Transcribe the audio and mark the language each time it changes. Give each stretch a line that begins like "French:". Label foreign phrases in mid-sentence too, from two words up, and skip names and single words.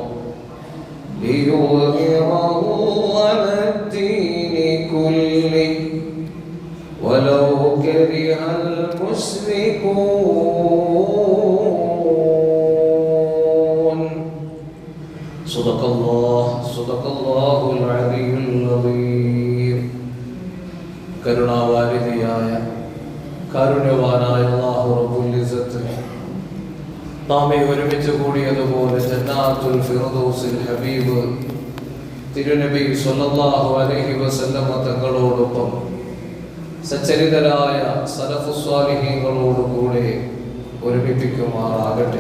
Arabic: ليظهره على الدين كله ولو كره المشركون صدق الله العلي العظيم
Malayalam: കരുണാവാരിധിയായ കാരുണ്യവാനായ അല്ലാഹു
Arabic: رب العزة
Malayalam: നാം ഒരുമിച്ച് കൂടിയതുപോലെ ജന്നാത്തുൽ ഫിർദൗസിൽ ഹബീബ് തിരുനബി
Arabic: صلى الله عليه وسلم
Malayalam: തങ്ങളോടൊപ്പം സച്ചരിതരായ സലഫുസ് സ്വാലിഹീങ്ങളോടുകൂടെ ഒരുമിപ്പിക്കുമാറാകട്ടെ.